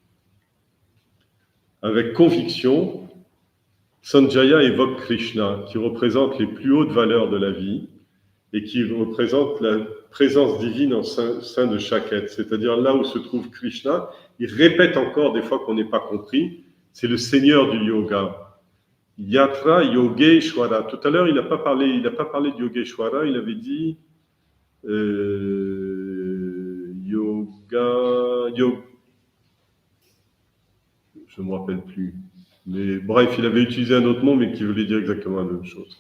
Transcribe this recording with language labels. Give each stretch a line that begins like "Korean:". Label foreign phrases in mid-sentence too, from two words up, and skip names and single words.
French: Avec conviction, Sanjaya évoque Krishna, qui représente les plus hautes valeurs de la vie et qui représente la présence divine au sein de chaque être. C'est-à-dire là où se trouve Krishna, il répète encore des fois qu'on n'est pas compris, c'est le Seigneur du yoga.
Sanskrit: Yatra Yogeshwara.
French: Tout à l'heure, il n'a pas parlé de Yogeshwara, il avait dit je ne me rappelle plus. Mais bref, il avait utilisé un autre mot, mais qui voulait dire exactement la même chose.